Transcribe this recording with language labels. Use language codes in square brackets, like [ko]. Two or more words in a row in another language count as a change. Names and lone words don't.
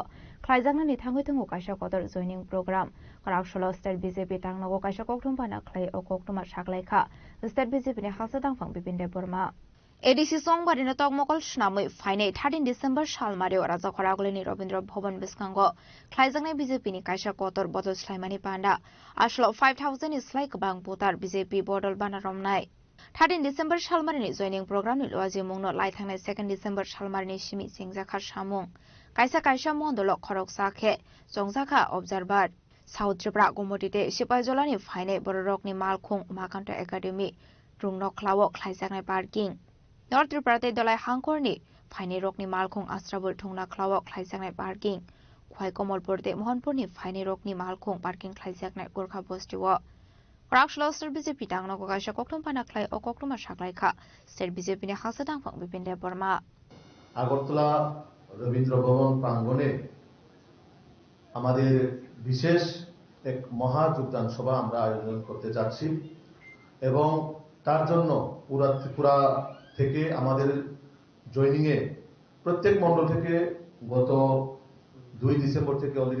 [trp] khlaijangna ni thangoi thango kaisa kodor [en] joining program [trp] Korakshala State BJP tangnago kaisa kokthum bana khlai o koktuma saklaikha State BJP ni hasa dangphang Bipinde Burma ADC songbari na tokmokol shnamoi phane 13 December shalmareo raja koragolin Robindra Bhawan biskango khlaijangna BJP ni kaisa kodor bodol slaimani panda ashlo 5000 [en] is like [trp] bang putar BJP bodol bana romnai 13 December Shalmarini [en] joining program [trp] ni loaji mungno lai thangnai 2 December Shalmarini simi singjakha samung kaisa mondolo khorok sakhe jongjaka observer South Tripura gomotite Sipaijolani phaine bororokni malkhung Umakanta Academy rungno khlawo khlaijaknai parking North Tripura te dolai hangkorni phaine rokni malkhung Astrabul thungna khlawo khlaijaknai parking Khwai Komolpur te Mohanpurni phaine rokni malkhung parking khlaijaknai Gorkha Bostiwo Korakshala State BJP tangnago kaisa kokthum pana khlai o koktuma saklaikha State BJP ni hasa dangphang Bipinde Burma [bn] আগরতলা রবীন্দ্র ভবন প্রাঙ্গণে আমাদের বিশেষ এক মহা যোগদান সভা আমরা আয়োজন করতে যাচ্ছি এবং তার জন্য পুরা ত্রিপুরা থেকে আমাদের জয়েনিং এ প্রত্যেক মণ্ডল থেকে গত 2 ডিসেম্বর থেকে অলরেডি